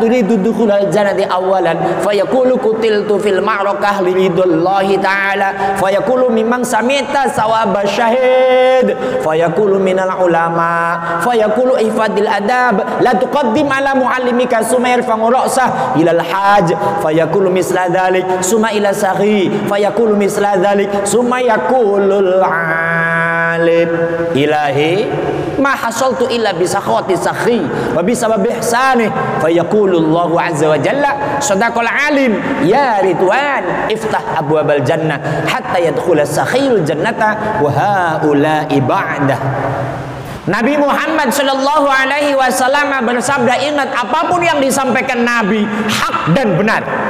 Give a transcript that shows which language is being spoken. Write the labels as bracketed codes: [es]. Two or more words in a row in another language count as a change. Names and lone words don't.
[ar] تريد دخول الجنة أولا فيقول قتلت في المعركة لرضا الله تعالى فيقول ممن سمعت ثواب الشهيد فيقول من العلماء فيقول احفظ الأدب لا تقدم على معلمك ثم يرفع رأسه إلى الحاج فيقول مثل ذلك ثم إلى السخي فيقول مثل ذلك ثم يقول العالم إلهي ما حصلت إلا بسخاوة السخي وبسبب إحسانه فيقول الله عز وجل صدق العالم يا رضوان افتح أبواب الجنة حتى يدخل السخي الجنة وهؤلاء بعده. [id] Nabi Muhammad [ar] صلى الله عليه وسلم [id] bersabda, ingat apapun yang disampaikan Nabi hak dan benar.